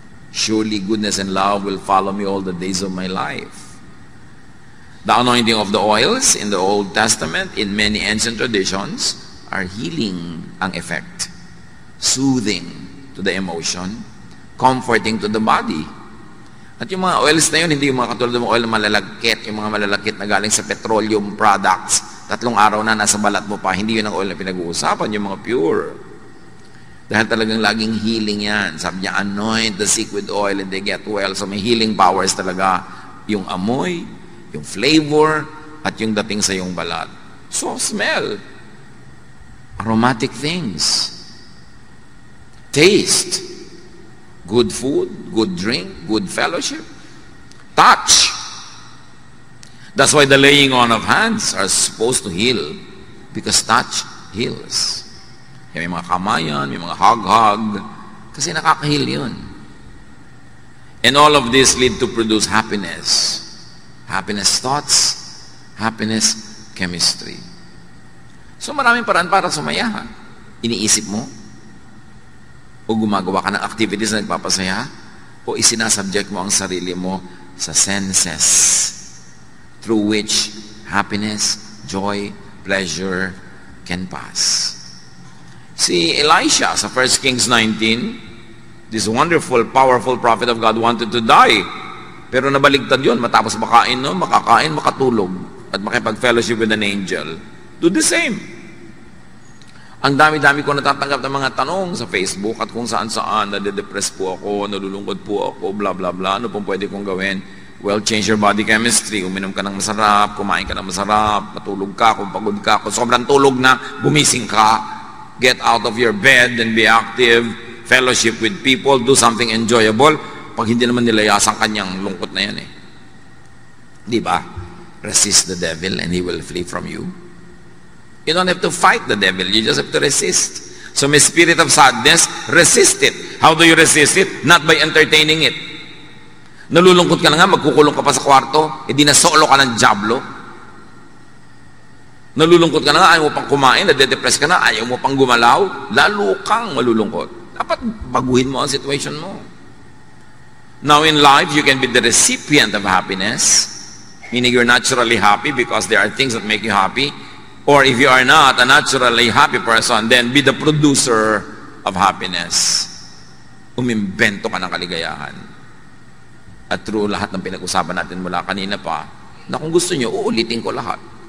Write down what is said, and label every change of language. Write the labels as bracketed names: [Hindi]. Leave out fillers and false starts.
[English] Surely goodness and love will follow me all the days of my life. The anointing of the oils in the Old Testament, in many ancient traditions, are healing ang effect, soothing to the emotion, comforting to the body. [Filipino] At yung mga oils na yun, hindi yung mga katulad ng oil na malalagkit, yung mga malalakit na galing sa petroleum products, 3 araw na nasa balat mo pa, hindi yun ang oil na pinag-uusapan, yung mga pure. Dahil talagang laging healing yan. Sabi niya, [English] anoint the sick with oil and they get well. [Filipino] So may healing powers talaga, yung amoy, yung flavor, at yung dating sa yung balat. [English] So smell. Aromatic things. Taste. Good food, good drink, good fellowship. Touch. That's why the laying on of hands are supposed to heal, because touch heals. [Filipino] May mga kamayan, may mga hug-hug, kasi nakaka-heal yun. [English] And all of this lead to produce happiness. Happiness thoughts, happiness chemistry. [Filipino] So maraming paraan para sumaya. Iniisip mo, o gumagawa ka ng activities na nagpapasaya, o isinasubject mo ang sarili mo sa [English] senses through which happiness, joy, pleasure can pass. Si Elisha sa 1 Kings 19, this wonderful, powerful prophet of God wanted to die. [Filipino] Pero nabaligtad yun, matapos makakain, makatulog, at makipag-fellowship [English] with an angel. Do the same. [Filipino] Ang dami-dami ko natatanggap ng mga tanong sa Facebook at kung saan-saan, nade-depress po ako, nalulungkot po ako, blah, blah, blah. Ano pong pwede kong gawin? [English] Well, change your body chemistry. [Filipino] Uminom ka ng masarap, kumain ka ng masarap, matulog ka, kung pagod ka, kung sobrang tulog na, gumising ka. [English] Get out of your bed and be active. Fellowship with people, do something enjoyable. [Filipino] Pag hindi naman nilayasan kanyang lungkot na yan eh. Di ba? [English] Resist the devil and he will flee from you. You don't have to fight the devil. You just have to resist. So may spirit of sadness, resist it. How do you resist it? Not by entertaining it. [Filipino] Nalulungkot ka na nga, magkukulong ka pa sa kwarto, di na solo ka ng diablo. Nalulungkot ka na nga, ayaw mo pang kumain, nade-depress ka na, ayaw mo pang gumalaw, lalo kang malulungkot. Dapat baguhin mo ang situation mo. [English] Now in life, you can be the recipient of happiness, meaning you're naturally happy because there are things that make you happy. Or if you are not a naturally happy person, then be the producer of happiness. [Filipino] Umimbento ka ng kaligayahan. At through lahat ng pinag-usapan natin mula kanina pa, na kung gusto nyo, uulitin ko lahat.